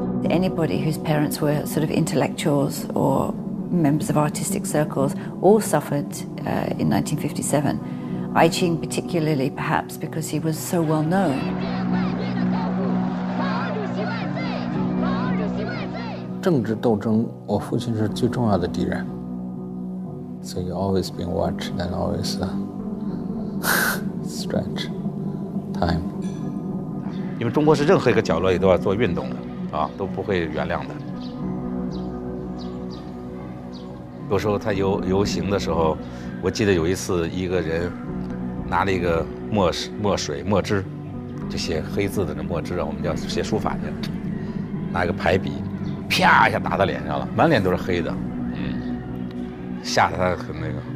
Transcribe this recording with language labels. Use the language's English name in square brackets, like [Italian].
[English] Anybody whose parents were sort of intellectuals or members of artistic circles all suffered in 1957. Ai Qing particularly, perhaps because he was so well known. [Chinese] 政治斗争，我父亲是最重要的敌人。 [English] So you always been watched and always stretch time. [Chinese] 因为中国是任何一个角落里都要做运动的。都不会原谅的。有时候他游行的时候，我记得有一次一个人拿了一个墨汁，就写黑字的那墨汁啊，我们叫写书法去，拿一个排笔，啪一下打他脸上了，满脸都是黑的，吓得他很那个。